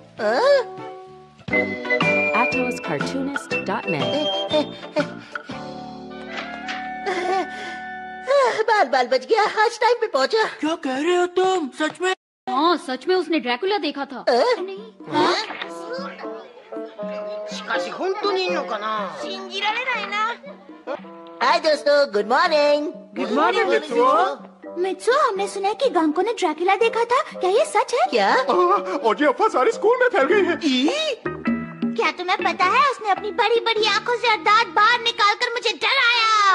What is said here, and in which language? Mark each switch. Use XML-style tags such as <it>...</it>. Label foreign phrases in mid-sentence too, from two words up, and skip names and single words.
<hi>AtosCartoonist.net बाल बाल बच गया। आज टाइम पे पहुँचा। क्या कह रहे हो तुम? सच में? हाँ, सच में उसने ड्रैकुला देखा था। नहीं,</hi> <ja>しかし本当にいいのかな? 信じられないな。</ja> <hi>हाय दोस्तों,</hi> <en>good morning. good morning मित्सुओ।</en> <hi>मित्सुओ, हमने सुना है कि गांको ने ड्रैकुला देखा था। क्या ये सच है? क्या? और ये अफवाह सारे स्कूल में फैल गई है। क्या तुम्हें पता है, उसने अपनी बड़ी बड़ी आंखों से दांत बाहर निकालकर मुझे डराया।</hi>